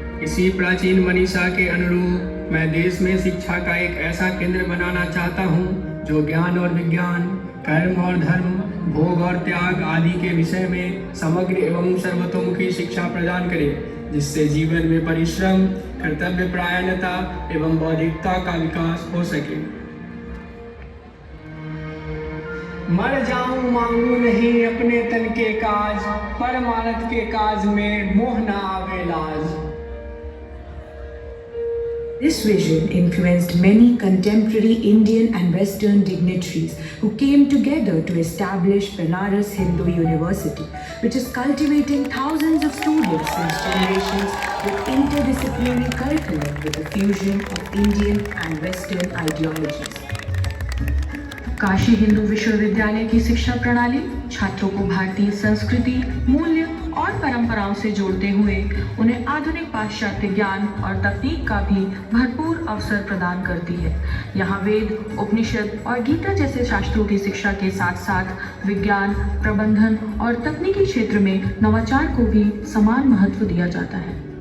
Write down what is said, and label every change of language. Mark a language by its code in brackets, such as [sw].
[hi] इसी प्राचीन मनीषा के अनुरूप मैं देश में शिक्षा का एक ऐसा केंद्र बनाना चाहता हूँ जो ज्ञान और विज्ञान, कर्म और धर्म, भोग और त्याग आदि के विषय में समग्र एवं सर्वतोमुखी शिक्षा प्रदान करे, जिससे जीवन में परिश्रम, कर्तव्य परायणता एवं बौद्धिकता का विकास हो सके। मर जाऊं मांगू नहीं अपने तन के काज, परमानत के काज में मोह न आवे लाज। [en] This vision influenced many contemporary Indian and Western dignitaries who came together to establish Banaras Hindu University, which is cultivating thousands of students since generations with interdisciplinary curriculum with a fusion of Indian and Western ideologies. [hi] Kashi Hindu विश्वविद्यालय की शिक्षा प्रणाली छात्रों को भारतीय संस्कृति, मूल्य और परंपराओं से जोड़ते हुए उन्हें आधुनिक पाश्चात्य ज्ञान और तकनीक का भी भरपूर अवसर प्रदान करती है। यहाँ वेद, उपनिषद और गीता जैसे शास्त्रों की शिक्षा के साथ साथ विज्ञान, प्रबंधन और तकनीकी क्षेत्र में नवाचार को भी समान महत्व दिया जाता है।